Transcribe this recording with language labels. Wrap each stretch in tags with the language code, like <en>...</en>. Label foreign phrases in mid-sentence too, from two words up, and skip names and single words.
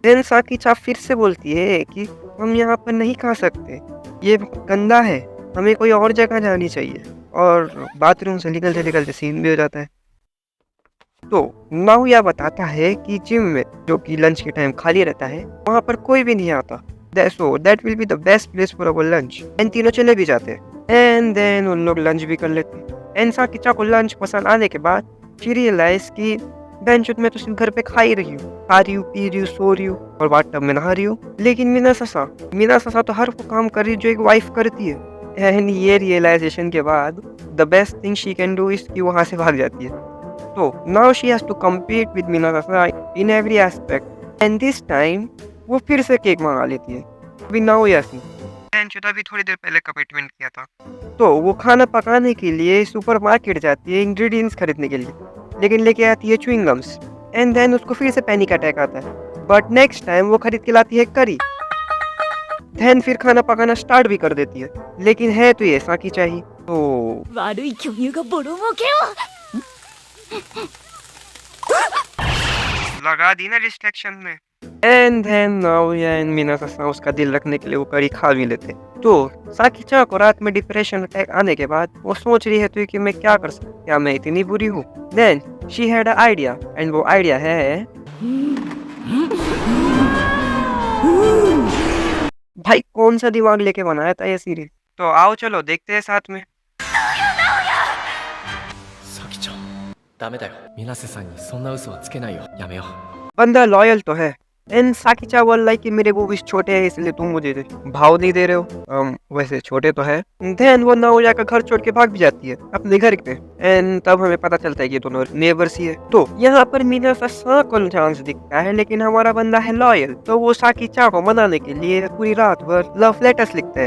<hi>देन साकीचा फिर से बोलती है कि हम यहाँ पर नहीं खा सकते, ये बहुत गंदा है, हमें कोई और जगह जानी चाहिए। और बाथरूम से निकलते निकलते सीन भी हो जाता है। तो नाओया बताता है कि जिम में जो कि लंच के टाइम खाली रहता है वहाँ पर कोई भी नहीं आता,</hi> <en>so that will be the best place for our lunch.</en> <hi>एंड तीनों चले भी जाते हैं एंड देन उन लोग लंच भी कर लेते हैं। एंड साकीचा को लंच पसंद आने के बाद</hi> <en>she realize</en> <hi>कि बेंचुत में तो सिर्फ घर पे खा ही रही हूँ, खा रही हूँ, पी रही हूँ, सो रही हूँ और बाथटब में नहा रही हूँ, लेकिन मीना ससा तो हर वो काम कर रही है जो एक वाइफ करती है। एंड ये रियलाइजेशन के बाद</hi> <en>the best thing she can do is</en> <hi>कि वहाँ से भाग जाती है।</hi> <en>तो now she has to compete with Mina Sasa in every aspect and this time</en> <hi>वो फिर से केक मंगा लेती है। अभी नाओया से अभी थोड़ी देर पहले कमिटमेंट किया था। तो वो खाना पकाने के लिए सुपरमार्केट जाती है इंग्रेडिएंट्स खरीदने के लिए, लेकिन लेके आती है</hi> <en>chewing gums. and then</en> <hi>उसको फिर से</hi> <en>panic attack</en> <hi>आता है,</hi> <en>but next time</en> <hi>वो खरीद के लाती है करी। देन फिर खाना पकाना स्टार्ट भी कर देती है, लेकिन है तो ये साकीचा ही। तो</hi> <ja>悪い巨乳がボロ儲けを</ja> <hi>लगा दी ना डिस्ट्रैक्शन में। एंड देन नाओया एंड मीना ससा उसका दिल रखने के लिए वो करी खा भी लेते। तो साकीचा को रात में</hi> <en>depression attack</en> <hi>आने के बाद वो सोच रही है तो कि मैं क्या कर सकती, क्या मैं इतनी बुरी हूँ।</hi> <en>then she had a idea and</en> <hi>वो आइडिया है, भाई कौन सा दिमाग लेके बनाया था ये सीरीज। तो आओ चलो देखते हैं साथ में।</hi> <ja>サキちゃんダメだよ水瀬さんにそんな嘘はつけないよやめよう</ja> <hi>बंदा लॉयल तो है। एंड साकीचा बोल रहा है कि मेरे बूबीज छोटे हैं इसलिए तुम मुझे भाव नहीं दे रहे हो, वैसे छोटे तो है। देन वो नाओया का घर छोड़ के भाग भी जाती है अपने घर पे। एंड तब हमें पता चलता है कि दोनों नेबर्स ही है। तो यहाँ पर मीना ससा को चांस दिखता है, लेकिन हमारा बंदा है लॉयल, तो वो साकीचा को मनाने के लिए पूरी रात भर</hi> <en>love letters</en> <hi>लिखता है।</hi>